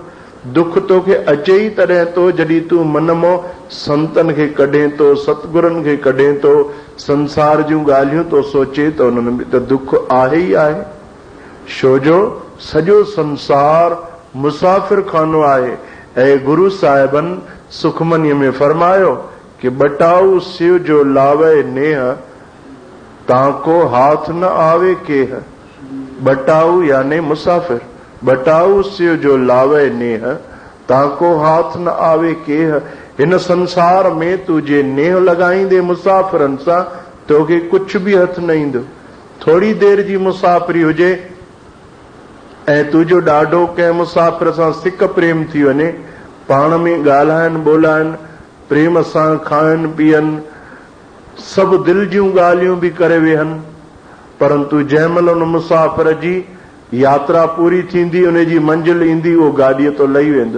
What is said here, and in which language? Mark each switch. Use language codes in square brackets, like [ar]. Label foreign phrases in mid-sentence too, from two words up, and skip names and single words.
[sd] दुख तोखे अचे ई तॾहिं तो जॾहिं तूं मन मां संतनि खे कढे थो, सतगुरनि खे कढे थो, संसार जूं ॻाल्हियूं तो सोचे त उन्हनि में त दुख आहे ई आहे। छो जो सॼो संसार मुसाफ़िर खानो आहे। ऐं गुरु साहिबनि सुखमनीअ में फरमायो कि [pa] ਬਟਾਊ ਸ਼ਿਵ ਜੋ ਲਾਵੇ ਨੇਹ, ਤਾਕੋ ਹਾਥ ਨ ਆਵੇ ਕੇਹ। [sd] बटाऊ यानी मुसाफ़िर, [pa] ਬਟਾਊ ਸ਼ਿਵ ਜੋ ਲਾਵੇ ਨੇਹ, ਤਾਕੋ ਹਾਥ ਨ ਆਵੇ ਕੇਹ। [sd] हिन संसार में तुझे नेह लॻाईंदे मुसाफ़िरनि सां तोखे कुझु बि हथ न ईंदो। थोरी देरि जी मुसाफ़िरी हुजे ऐं तुंहिंजो ॾाढो कंहिं मुसाफ़िर सां सिक प्रेम थी वञे, पाण में ॻाल्हाइनि ॿोलाइनि, प्रेम सां खाइनि पीअनि, सभु दिलि जूं ॻाल्हियूं बि करे वेहनि, परंतु जंहिं महिल उन मुसाफ़िर जी यात्रा पूरी थींदी, उन जी मंज़िल ईंदी, उहो गाॾीअ तो लही वेंदो।